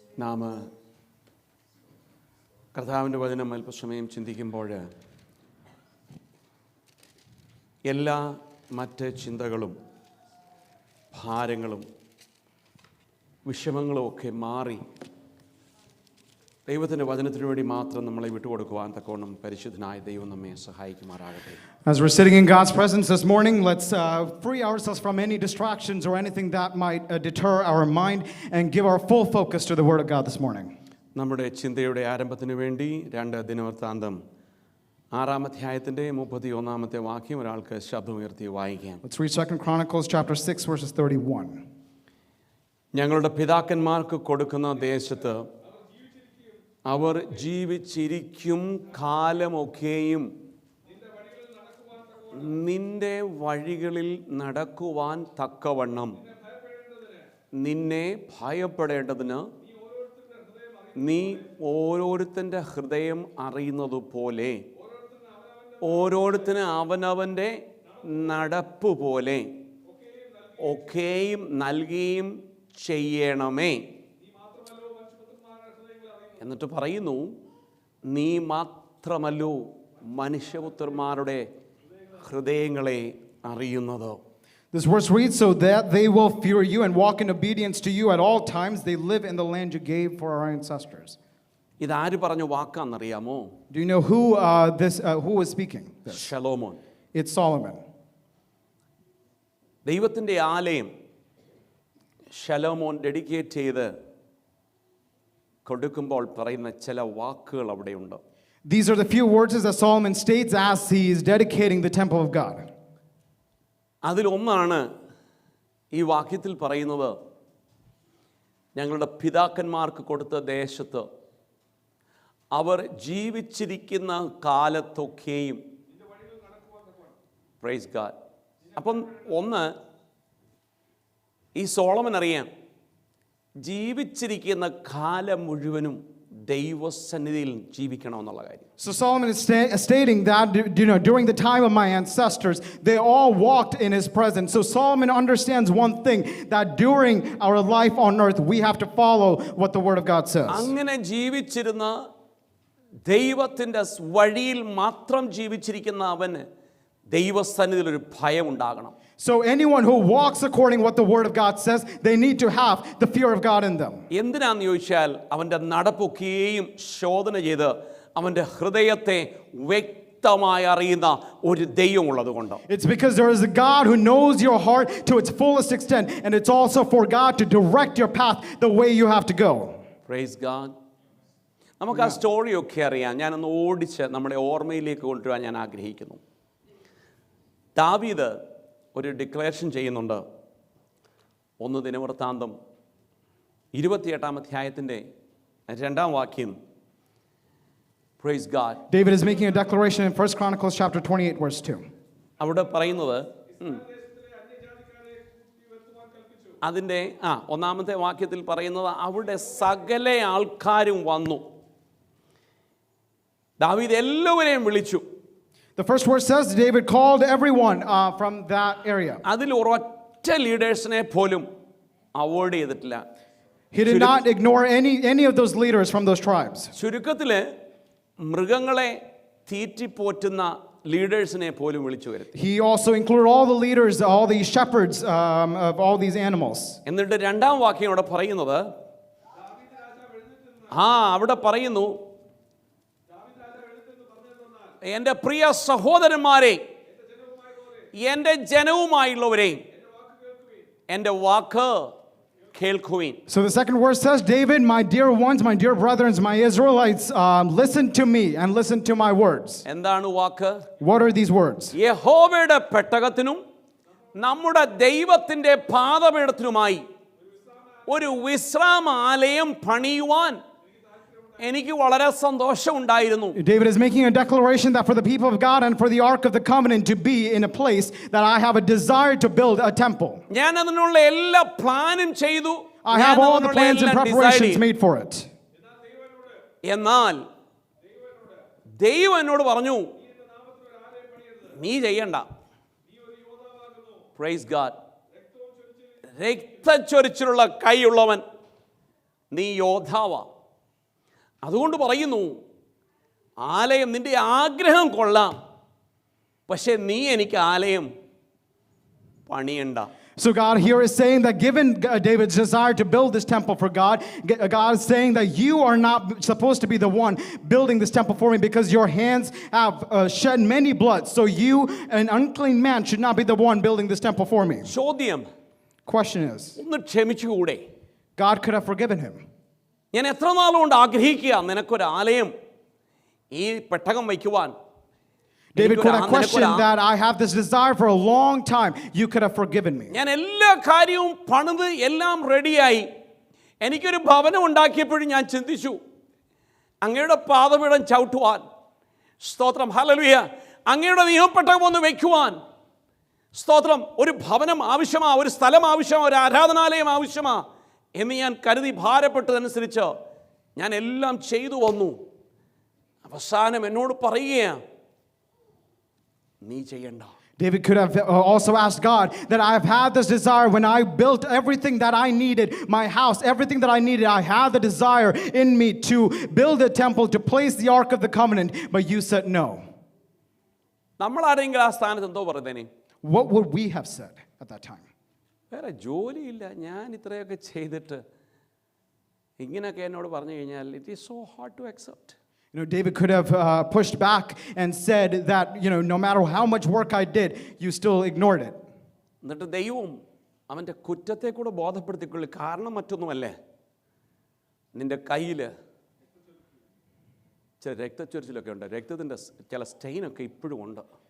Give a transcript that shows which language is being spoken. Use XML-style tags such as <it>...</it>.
<ml>നാം കർത്താവിൻ്റെ വചനം അല്പസമയം ചിന്തിക്കുമ്പോൾ എല്ലാ മറ്റ് ചിന്തകളും ഭാരങ്ങളും വിഷമങ്ങളും ഒക്കെ മാറി ദൈവത്തിൻ്റെ വചനത്തിനു വേണ്ടി മാത്രം നമ്മളെ വിട്ടുകൊടുക്കുവാൻ തക്കവണ്ണം പരിശുദ്ധനായ ദൈവം നമ്മെ സഹായിക്കുമാറാകട്ടെ.</ml> <en>As we're sitting in God's presence this morning, let's free ourselves from any distractions or anything that might deter our mind and give our full focus to the Word of God this morning.</en> <ml>നമ്മുടെ ചിന്തയുടെ ആരംഭത്തിനു വേണ്ടി 2 ദിനവൃത്താന്തം 6-ാം അധ്യായത്തിൻ്റെ 31-ാമത്തെ വാക്യം ഒരാൾക്ക് ശബ്ദമുയർത്തി വായിക്കാം.</ml> <en>Let's read 2 Chronicles chapter 6 verses 31.</en> <ml>ഞങ്ങളുടെ പിതാക്കന്മാർക്ക് കൊടുക്കുന്ന ദേശത്ത് അവർ ജീവിച്ചിരിക്കും കാലമൊക്കെയും നിന്റെ വഴികളിൽ നടക്കുവാൻ തക്കവണ്ണം നിന്നെ ഭയപ്പെടേണ്ടതിന് നീ ഓരോരുത്തൻ്റെ ഹൃദയം അറിയുന്നതുപോലെ ഓരോരുത്തന് അവനവൻ്റെ നടപ്പ് പോലെ ഒക്കെയും നൽകുകയും ചെയ്യണമേ. എന്നിട്ട് പറയുന്നു, നീ മാത്രമല്ലോ മനുഷ്യപുത്രന്മാരുടെ ഹൃദയങ്ങളെ അറിയുന്നത്.</ml> <en>This verse reads, so that they will fear you and walk in obedience to you at all times. They live in the land you gave for our ancestors.</en> <ml>ഇതാര് പറഞ്ഞ വാക്കാണെന്നറിയാമോ?</ml> <en>Do you know who is speaking this?</en> <ml>Solomon.</ml> <en>It's Solomon.</en> <ml>ദൈവത്തിൻ്റെ ആലയം ശലോമോൻ dedicate ചെയ്ത് കൊടുക്കുമ്പോൾ പറയുന്ന ചില വാക്കുകൾ അവിടെയുണ്ട്.</ml> <en>These are the few words that Solomon states as he is dedicating the temple of God.</en> <ml>അതിലൊന്നാണ് ഈ വാക്യത്തിൽ പറയുന്നത്, ഞങ്ങളുടെ പിതാക്കന്മാർക്ക് കൊടുത്ത ദേശത്ത് അവർ ജീവിച്ചിരിക്കുന്ന കാലത്തൊക്കെയും.</ml> <en>Praise God.</en> <ml>അപ്പം ഒന്ന്, ഈ സോളമൻ അറിയാം ജീവിച്ചിരിക്കുന്ന കാലം മുഴുവനും ദൈവസന്നിധിയിൽ ജീവിക്കണമെന്നുള്ള കാര്യം.</ml> <en>So Solomon is stating that, during the time of my ancestors, they all walked in his presence. So Solomon understands one thing, that during our life on earth, we have to follow what the Word of God says.</en> <ml>അങ്ങനെ ജീവിച്ചിരുന്ന ദൈവത്തിൻ്റെ വഴിയിൽ മാത്രം ജീവിച്ചിരിക്കുന്ന അവന് ദൈവസന്നിധിയിൽ ഒരു ഭയം ഉണ്ടാകണം.</ml> <en>So anyone who walks according what the Word of God says, they need to have the fear of God in them.</en> <ml>എന്തിനാന്ന് ചോദിച്ചാൽ അവൻ്റെ നടപ്പൊക്കെയും ശോധന ചെയ്ത് അവൻ്റെ ഹൃദയത്തെ വ്യക്തമായി അറിയുന്ന ഒരു ദൈവം ഉള്ളതുകൊണ്ട്.</ml> <en>It's because there is a God who knows your heart to its fullest extent, and it's also for God to direct your path the way you have to go. Praise God.</en> <ml>നമുക്ക് ആ സ്റ്റോറിയൊക്കെ അറിയാം. ഞാനൊന്ന് ഓടിച്ച് നമ്മുടെ ഓർമ്മയിലേക്ക് കൊണ്ടുവരാൻ ഞാൻ ആഗ്രഹിക്കുന്നു. ദാവീദ് ഒരു ഡിക്ലറേഷൻ ചെയ്യുന്നുണ്ട്. 1 ദിനവൃത്താന്തം 28-ാം അധ്യായത്തിൻ്റെ 2-ാം വാക്യം.</ml> <en>Praise God. David is making a declaration in 1 Chronicles chapter 28 verse 2.</en> <ml>അവിടെ പറയുന്നത് അതിൻ്റെ 1-ാമത്തെ വാക്യത്തിൽ പറയുന്നത്, അവിടെ സകല ആൾക്കാരും വന്നു. ദാവീദ് എല്ലാവരെയും വിളിച്ചു.</ml> <en>The first verse says David called everyone from that area.</en> <ml>അതിൽ ഒരൊറ്റ ലീഡേഴ്സിനെ പോലും അവോയ്ഡ് ചെയ്തിട്ടില്ല.</ml> <en>He did not ignore any of those leaders from those tribes.</en> <ml>ചുരുക്കത്തിൽ മൃഗങ്ങളെ തീറ്റിപ്പോറ്റുന്ന ലീഡേഴ്സിനെ പോലും വിളിച്ചു വരുത്തി.</ml> <en>He also included all the leaders, all the shepherds of all these animals.</en> <ml>എന്നിട്ട് 2-ാം വാക്യം അവിടെ പറയുന്നത്, അവിടെ പറയുന്നു, എൻ്റെ പ്രിയ സഹോദരന്മാരെ, എൻ്റെ ജനവുമായുള്ളവരെ, എൻ്റെ വാക്ക് കേൾക്കുവിൻ.</ml> <en>So the second verse says, David, my dear ones, my dear brethren, my Israelites, listen to me and listen to my words.</en> <ml>എന്താണ് വാക്ക്?</ml> <en>What are these words?</en> <ml>യഹോവയുടെ പെട്ടകത്തിനും നമ്മുടെ ദൈവത്തിൻ്റെ പാദപീഠത്തിനുമായി ഒരു വിശ്രാമാലയം പണിയുവാൻ എനിക്ക് വളരെ സന്തോഷമുണ്ടായിരുന്നു.</ml> <en>David is making a declaration that for the people of God and for the Ark of the Covenant to be in a place, that I have a desire to build a temple.</en> <ml>ഞാൻ അതിനുള്ള എല്ലാ പ്ലാനും ചെയ്തു.</ml> <en>I have all the plans and preparations made for it.</en> <ml>എന്നാൽ ദൈവം എന്നോട് പറഞ്ഞു, നീ ചെയ്യണ്ട.</ml> <en>Praise God.</en> <ml>രക്തച്ചൊരിച്ചിലുള്ള കൈയുള്ളവൻ നീ യോദ്ധാവാ. അതുകൊണ്ട് പറയുന്നു, ആലയം നിൻ്റെ ആഗ്രഹം കൊള്ളാം, പക്ഷെ നീ എനിക്ക് ആലയം പണിയണ്ട.</ml> <en>So God here is saying that given David's desire to build this temple for God, God is saying that you are not supposed to be the one building this temple for me because your hands have shed many blood. So you, an unclean man, should not be the one building this temple for me.</en> <ml>ചോദ്യം,</ml> <en>Question is,</en> <ml>ഒന്ന് ക്ഷമിച്ചുകൂടെ?</ml> <en>God could have forgiven him.</en> <ml>ഞാൻ എത്ര നാളുകൊണ്ട് ആഗ്രഹിക്കുക നിനക്കൊരു ആലയം ഈ പെട്ടകം വയ്ക്കുവാൻ.</ml> <en>David could have questioned that. I have this desire for a long time. You could have forgiven me.</en> <ml>ഞാൻ എല്ലാ കാര്യവും പണിത് എല്ലാം റെഡിയായി. എനിക്കൊരു ഭവനം ഉണ്ടാക്കിയപ്പോഴും ഞാൻ ചിന്തിച്ചു, അങ്ങയുടെ പാദപീഠം ചവിട്ടുവാൻ. സ്തോത്രം, ഹല്ലേലൂയ. അങ്ങയുടെ നിയമപ്പെട്ടകം ഒന്ന് വയ്ക്കുവാൻ. സ്തോത്രം. ഒരു ഭവനം ആവശ്യമാ, ഒരു സ്ഥലം ആവശ്യമാ, ഒരു ആരാധനാലയം ആവശ്യമാ എന്ന് ഞാൻ കരുതി ഭാരപ്പെട്ടതനുസരിച്ച് ഞാൻ എല്ലാം ചെയ്തു വന്നു. അവസാനം എന്നോട് പറയുകയാണ്, നീ ചെയ്യണ്ട.</ml> <en>David could have also asked God that I have had this desire when I built everything that I needed, my house, everything that I needed. I had the desire in me to build a temple, to place the Ark of the Covenant, but you said no.</en> <ml>നമ്മൾ ആരെങ്കിലും ആ സ്ഥാനത്ത് എന്തോ പറയുന്നതിന്?</ml> <en>What would we have said at that time?</en> <ml>വേറെ ജോലിയില്ല, ഞാൻ ഇത്രയൊക്കെ ചെയ്തിട്ട് ഇങ്ങനെയൊക്കെ എന്നോട് പറഞ്ഞു കഴിഞ്ഞാൽ</ml> <en>It is so hard to accept. David could have pushed back and said that, no matter how much work I did, you still ignored it.</en> <ml>എന്നിട്ട് ദൈവം അവൻ്റെ കുറ്റത്തെ കൂടെ ബോധപ്പെടുത്തിക്കൊള്ളു. കാരണം മറ്റൊന്നുമല്ലേ, നിൻ്റെ കയ്യിൽ ചില രക്തച്ചൊരിച്ചിലൊക്കെ ഉണ്ട്, രക്തത്തിൻ്റെ ചില സ്റ്റെയിനൊക്കെ ഇപ്പോഴും ഉണ്ട്.</ml>